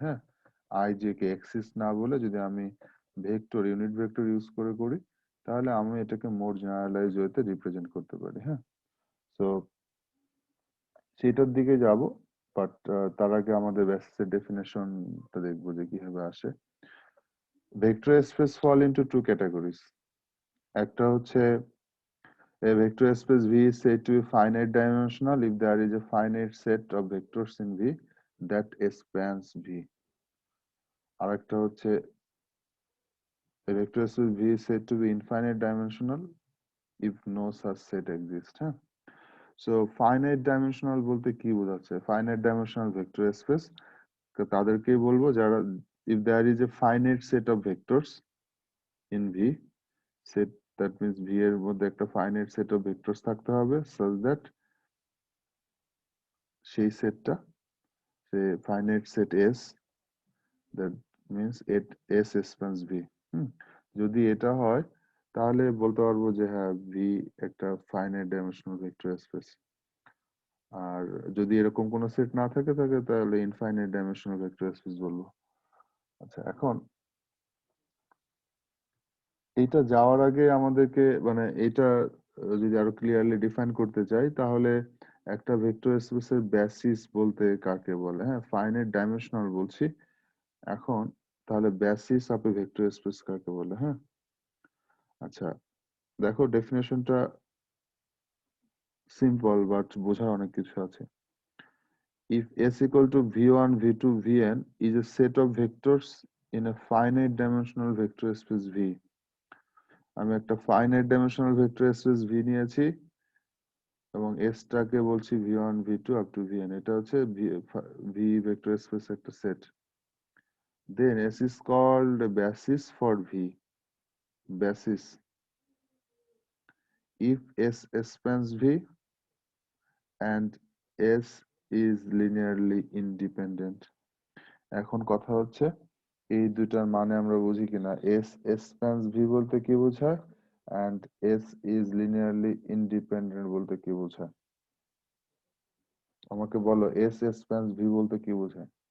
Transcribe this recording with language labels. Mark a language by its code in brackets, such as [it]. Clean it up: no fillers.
[bn] হ্যাঁ, I J K Axis না বলে যদি আমি ভেক্টর ইউনিট ভেক্টর ইউজ করে করি তাহলে আমি এটাকে মোর জেনারেলাইজ ওয়েতে রিপ্রেজেন্ট করতে পারি। হ্যাঁ, সো সেটার দিকে যাব, বাট তার আগে আমাদের বেসিসের ডেফিনেশনটা দেখবো যে কিভাবে আসে। [en] Vector space fall into two categories. [bn] একটা হচ্ছে [en] a vector space V is said to be finite dimensional if there is a finite set of vectors in V that spans V. [bn] আরেকটা হচ্ছে [en] a vector space V is said to be infinite dimensional if no such set exists. [bn] হ্যাঁ, so finite dimensional বলতে কি বোঝাচ্ছে? [en] finite dimensional vector space [bn] তাদেরকেই বলবো যারা [en] if there is a finite set of vectors in V, set that means [bn] V এর মধ্যে একটা ফাইনাইট সেট অফ ভেক্টরস থাকতে হবে [en] such that [bn] সেই সেটটা সে finite set S, [en] that means it S spans V। [bn] যদি এটা হয় তাহলে বলতে পারবো যে হ্যাঁ ভি একটা ফাইনাইট ডাইমেনশনাল ভেক্টর স্পেস। আর যদি এরকম কোনো সেট না থাকে তাহলে ইনফাইনাইট ডাইমেনশনাল ভেক্টর স্পেস বলবো। আচ্ছা, এখন এইটা যাওয়ার আগে আমাদেরকে মানে এটা যদি আরো ক্লিয়ারলি ডিফাইন করতে চাই তাহলে একটা ভেক্টর স্পেসের বেসিস বলতে কাকে বলে? হ্যাঁ, ফাইনাইট ডাইমেনশনাল বলছি। এখন তাহলে basis of A vector space কাকে বলে? হ্যাঁ, আচ্ছা দেখো ডেফিনেশনটা সিম্পল বাট বোঝার অনেক কিছু আছে। [en] If S equal to V1, V2, Vn is a set of vectors in a finite dimensional vector space V. [bn] আমি একটা finite dimensional vector space V নিয়েছি এবং S টাকে বলছি V1, V2 [en] up to Vn। [bn] এটা হচ্ছে V ভেক্টর স্পেস একটা set. [en] Then S is called a basis for V. Basis if S spans V and S is linearly independent. [bn] এখন কথা হচ্ছে এই দুটার মানে আমরা বুঝি কিনা। [en] S spans V [bn] বলতে কি বোঝায় [en] and S is linearly independent বলতে কি বোঝায়? [bn] আমাকে বলো S spans V বলতে কি বোঝায়?